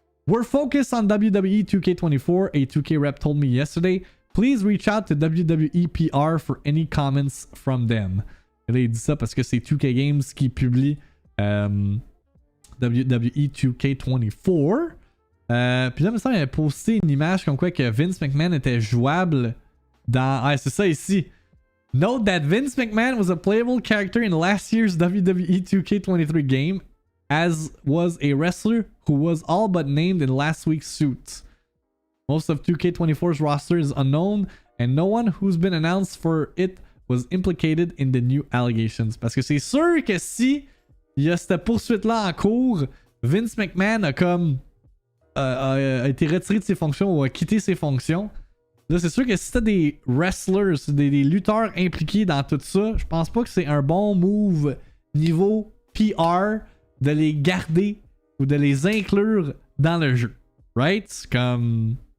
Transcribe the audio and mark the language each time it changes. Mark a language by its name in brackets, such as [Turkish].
[English] We're focused on WWE 2K24, a 2K rep told me yesterday. Please reach out to WWE PR for any comments from them. [French] Et là, il dit ça parce que c'est 2K Games qui publie WWE 2K24. Puis là, il me semble qu'il avait posté une image comme quoi que Vince McMahon était jouable dans... Ah, c'est ça ici. [English] Note that Vince McMahon was a playable character in last year's WWE 2K23 game, as was a wrestler who was all but named in last week's suit. Most of 2K24's roster is unknown, and no one who's been announced for it was implicated in the new allegations. [French] Parce que c'est sûr que si il y a cette poursuite-là en cours, Vince McMahon a comme a été retiré de ses fonctions ou a quitté ses fonctions. Là, c'est sûr que si t'as des wrestlers, des lutteurs impliqués dans tout ça, je pense pas que c'est un bon move niveau PR de les garder ou de les inclure dans le jeu. [English] Right? [French] Comme...